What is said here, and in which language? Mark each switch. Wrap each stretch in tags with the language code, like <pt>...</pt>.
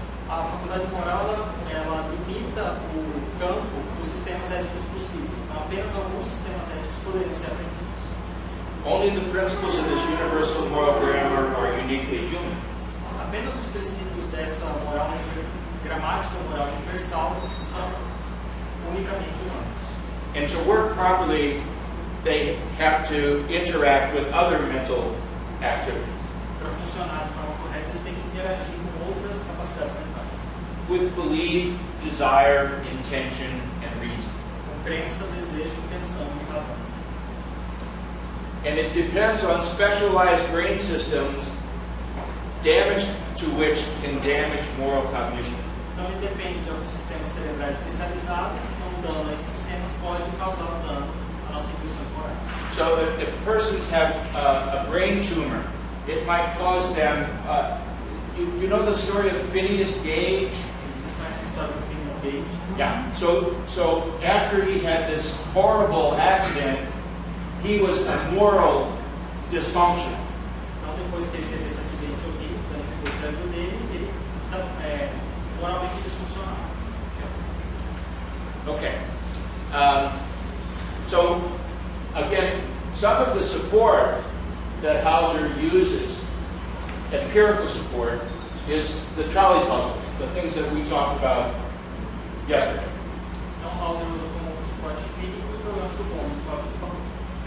<pt>A faculdade moral ela limita o campo dos sistemas éticos possíveis. Então, apenas alguns sistemas éticos poderiam ser aprendidos.</pt> <en>Only the principles of this universal moral grammar are uniquely human.</en> <pt>Apenas os princípios dessa moral gramática moral universal são unicamente humanos.</pt> <en>And to work properly, they have to interact with other mental activities.</en> <pt>Para funcionar de forma correta, eles têm que interagir com outras capacidades mentais.</pt> <en>With belief, desire, intention, and reason.</en> <pt>Com crença, desejo, intenção e razão.</pt> <en>And it depends on specialized brain systems, damage to which can damage moral cognition.</en> <pt>Então, ele depende de alguns sistemas cerebrais especializados, então o dano a esses sistemas pode causar um dano às nossas intuições morais.</pt> <en>So if persons have a brain tumor, it might cause them, you know the story of Phineas Gage?</en> <pt>Vocês conhecem a história do Phineas Gage?</pt> <en>Yeah. So after he had this horrible accident, he was a moral dysfunction.</en> <pt>Então, depois que ele teve esse acidente horrível, danificou o cérebro dele, ele está moralmente disfuncional.</pt> <en>Okay. So again, some of the support that Hauser uses, empirical support, is the trolley puzzles, the things that we talked about yesterday.</en> <pt>Então, Hauser usa como suporte empírico os programas do Programa, que a gente falou.</pt>